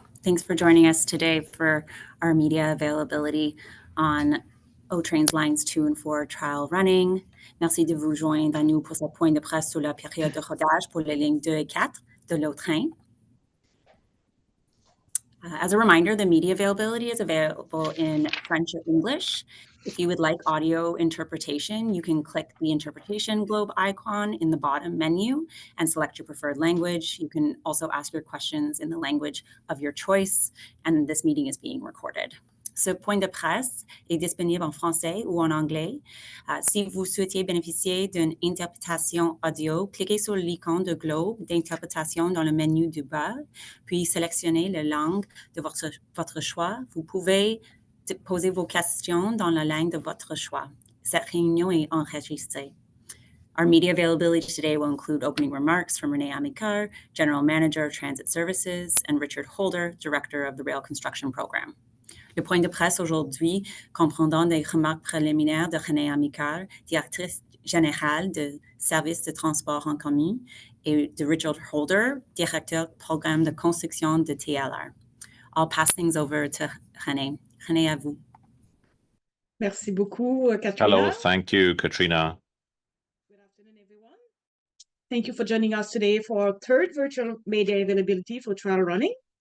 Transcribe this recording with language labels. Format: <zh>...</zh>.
<en>Thanks for joining us today for our media availability on O-Train's Lines 2 and 4 trial running.</en> <fr>Merci de vous joindre à nous pour ce point de presse sur la période de rodage pour les lignes 2 et 4 de l'O-Train.</fr> <en>As a reminder, the media availability is available in French or English. If you would like audio interpretation, you can click the interpretation globe icon in the bottom menu and select your preferred language. You can also ask your questions in the language of your choice, and this meeting is being recorded.</en> <fr>Ce point de presse est disponible en français ou en anglais. Si vous souhaitez bénéficier d'une interprétation audio, cliquez sur l'icône de globe d'interprétation dans le menu du bas, puis sélectionnez la langue de votre choix. Vous pouvez poser vos questions dans la langue de votre choix. Cette réunion est enregistrée.</fr> <en>Our media availability today will include opening remarks from René Amicard, General Manager of Transit Services, and Richard Holder, Director of the Rail Construction Program.</en> <fr>Le point de presse aujourd'hui comprendant des remarques préliminaires de René Amicard, directrice générale de services de transport en commun, et de Richard Holder, directeur du programme de construction de TLR.</fr> <en>I'll pass things over to René.</en> <fr>René, à vous. Merci beaucoup, Katrina.</fr> <en>Hello, thank you, Katrina. Good afternoon, everyone. Thank you for joining us today for our third virtual media availability for trial running.</en>